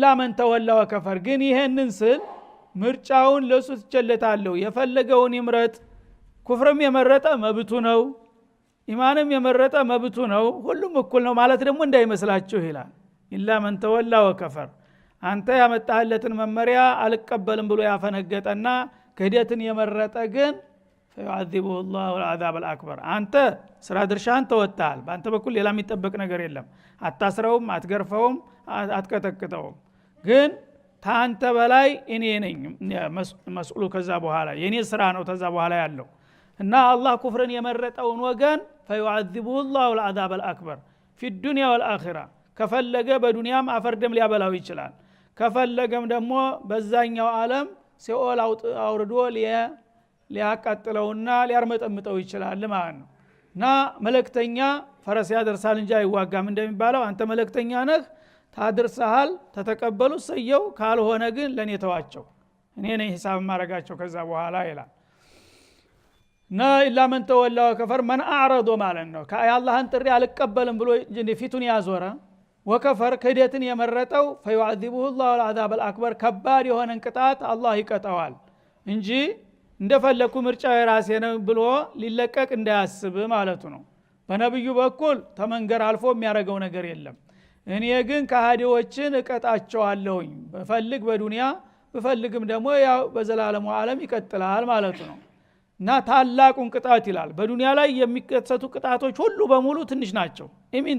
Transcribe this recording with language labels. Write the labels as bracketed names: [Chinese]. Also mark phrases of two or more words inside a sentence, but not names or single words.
[Arabic] من تولى وكفر [Amharic] ግን ይሄንን ስል ምርጫውን ለሱ ትቸለታለሁ የፈለገውን ይምረጥ ኩፍርም የመረጠ መብቱ ነው ኢማንም የመረጠ መብቱ ነው ሁሉም እኩል ነው ማለት ደግሞ እንዳይመስላችሁ ይላል [Arabic] إلا من تولى وكفر [Amharic] አንተ ያመጣህለትን መመሪያ አልቀበልም ብሎ ያፈነገጠና ክህደትን የመረጠ ግን فيعذبه [Arabic] الله العذاب الاكبر [Amharic] አንተ ስራ ድርሻህን ተወጣል በአንተ በኩል ሌላ የሚጠበቅ ነገር የለም አታስረውም አትገርፈውም አትቀጠቅጠውም ግን ታንተ በላይ እኔ ነኝ መስኡሉ ከዛ በኋላ የኔ ስራ ነው ከዛ በኋላ ያለው እና አላህ ኩፍርን የመረጠውን ወገን [Arabic] فيعذبه الله العذاب الاكبر في الدنيا والاخره [Amharic] ከፈለገ በዱንያም አፈርደም ሊያበላው ይችላል ከፈለገም ደግሞ በዛኛው ዓለም ሲኦል አውርዶ ሊያቃጥለውና ሊያርመጠምጠው ይችላል ማለት ነው እና መልእክተኛ ፈረስ ያደርሳል እንጂ አይዋጋም እንደሚባለው አንተ መልእክተኛ ነህ ታደርሳል ተተቀበሉ ሰየው ካልሆነ ግን ለኔ ተዋቸው እኔ ነኝ ሂሳብ ማረጋቸው ከዛ በኋላ ይላል ና [Arabic] إلا من تولى وكفر من أعرض [Amharic] ማለት ነው ከአላህን ጥሪ አልቀበልም ብሎ ፊቱን ያዞረ ወከፈር ክህደትን የመረጠው [Arabic] فيعذبه الله العذاب الاكبر [Amharic] ከባድ የሆነን ቅጣት አላህ ይቀጣዋል እንጂ እንደፈለኩ ምርጫ የራሴ ነው ብሎ ሊለቀቅ እንዳያስብ ማለቱ ነው በነብዩ በኩል ተመንገር አልፎ የሚያረገው ነገር የለም እኔ ግን ከሃዲዎችን እቀጣቸዋለሁኝ በፈልግ በዱንያ በፈልግም ደግሞ ያው በዘላለሙ ዓለም ይቀጥላል ማለቱ ነው እና ታላቁን ቅጣት ይላል በዱንያ ላይ የሚከሰቱ ቅጣቶች ሁሉ በሙሉ ትንሽ ናቸው ኢሚንት